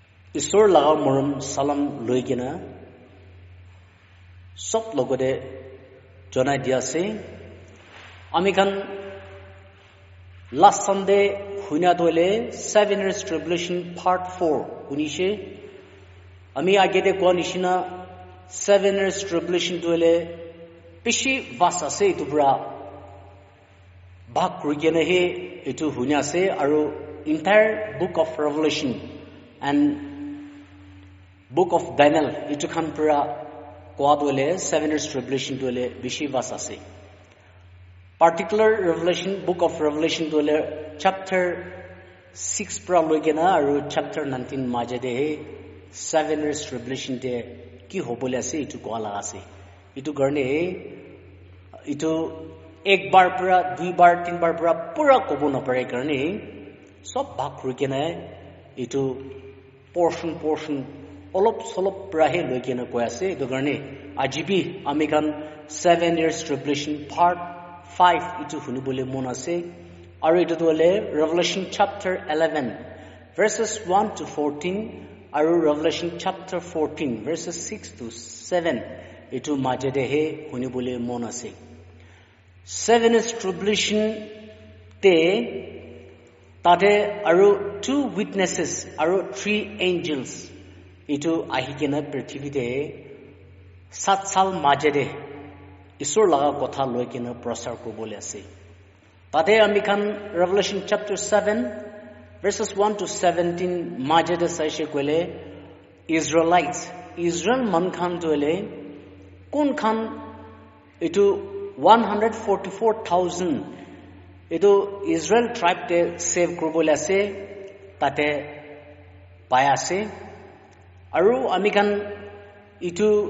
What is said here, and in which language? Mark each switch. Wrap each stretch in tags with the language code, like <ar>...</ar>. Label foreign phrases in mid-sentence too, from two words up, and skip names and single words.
<nag>Isor laga morom salam loigena sob logode jonai diase amikan</nag> <en>last Sunday</en> <nag>hunya dole</nag> <en>7 years tribulation part 4</en> <nag>hunishe ami agede ko nishina</nag> <en>7 years tribulation</en> <nag>dole pishi vasa se tubra bhag kurigena he etu hunya se aru</nag> <en>entire book of Revelation and book of</en> <nag>Daniel etu khan pura kwa dole</nag> <en>7 years tribulation</en> <nag>dole bishi vasa se</nag> <en>particular revelation book of Revelation</en> <nag>dole chapter 6 pra loigena aru chapter 19 majade he</nag> <en>7 years tribulation</en> <nag>de ki hobole ase etu kwa la ase etu garne etu ek bar pura dui bar tin bar pura pura kobo na pare karne sob bhag kurigena etu portion olop solop prahe loigena ko ase etu garne ajibi amikan</nag> <en>7 years tribulation part 5</en> <nag>etu hunibole mon ase aru etu dole</nag> <en>Revelation chapter 11 verses 1 to 14</en> <nag>aru</nag> <en>Revelation chapter 14 verses 6</en> <nag>to 7 etu majede he hunibole mon ase</nag> <en>7 years tribulation</en> <nag>te tade aru 2 witnesses aru 3 angels etu ahikena prithivite 7 sal majede isor laga kotha loikena prasar kobole ase tade ami khan</nag> <en>Revelation chapter 7 verses 1 to 17</en> <nag>majede saise kole Israel man khan dole kon khan etu 144,000 etu Israel tribe te save kobole ase tate pai ase aru ami khan etu</nag>